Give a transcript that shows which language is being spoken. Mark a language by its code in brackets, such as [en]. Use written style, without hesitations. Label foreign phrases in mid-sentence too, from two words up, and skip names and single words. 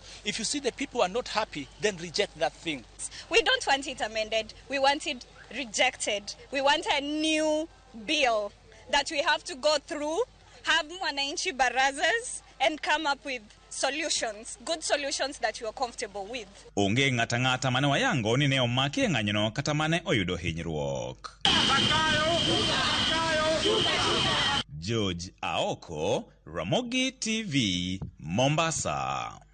[en] If you see the people are not happy, then reject that thing. We don't want it amended. We want it rejected. We want a new bill that we have to go through, have [sw] wananchi barazas, [en] and come up with solutions, good solutions that you are comfortable with. [luo] Onge ng'ata mane wayango ni ne omaki e ng'anyono kata mane oyudo hinyruok. George Aoko, Ramogi TV, Mombasa.